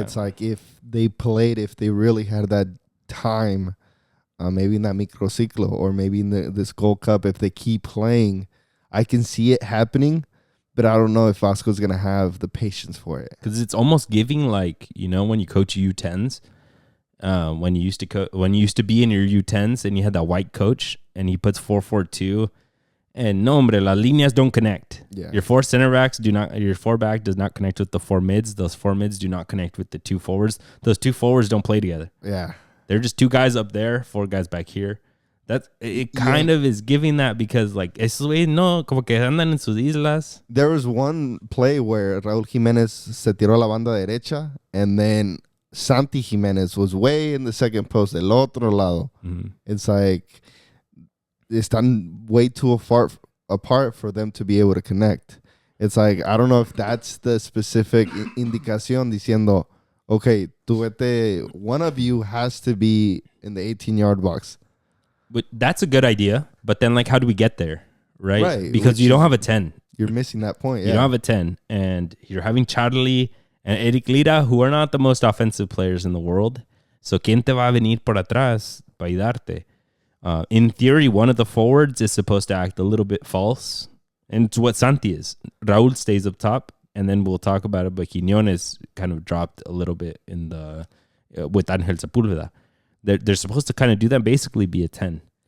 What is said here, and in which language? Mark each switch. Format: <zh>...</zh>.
<en>It's like if they really had that time, maybe in that microciclo or maybe in this Gold Cup, if they keep playing, I can see it happening, but I don't know if Vasco's going to have the patience for it. Because it's almost giving like, when you coach U10s, when you used to be in your U10s and you had that white coach and he puts 4-4-2.</en> <es>And no, hombre, las líneas</es> <en>don't connect. Yeah. Your 4 center backs your 4 back does not connect with the 4 mids. Those 4 mids do not connect with the 2 forwards. Those 2 forwards don't play together. Yeah. They're just 2 guys up there, 4 guys back here. It kind of is giving that, because like,</en> <es>esos güeyes no, como que andan en sus islas.</es> <en>There was one play where Raúl Jiménez</en> <es>se tiró a la banda derecha,</es> <en>and then Santi Jiménez was way in the second post,</en> <es>del otro lado.</es> <en>Mm-hmm. It's like,</en> <es>están</es> <en>way too far apart for them to be able to connect. It's like, I don't know if that's the specific</en> <es>indicación diciendo,</es> <en>okay, one of you has to be in the 18-yard box. But that's a good idea. But then, like, how do we get there? Right? Because you don't have a 10. You're missing that point. Yeah. You don't have a 10. And you're having Charly and Eric Lira, who are not the most offensive players in the world.</en> <es>So, ¿quién te va a venir por atrás para ayudarte?</es> <en>In theory, one of the forwards is supposed to act a little bit false. And it's what Santi is. Raúl stays up top, and then we'll talk about it, but Quiñones kind of dropped a little bit in the with Ángel Sepúlveda. They're supposed to kind of do that, basically be a 10.</en>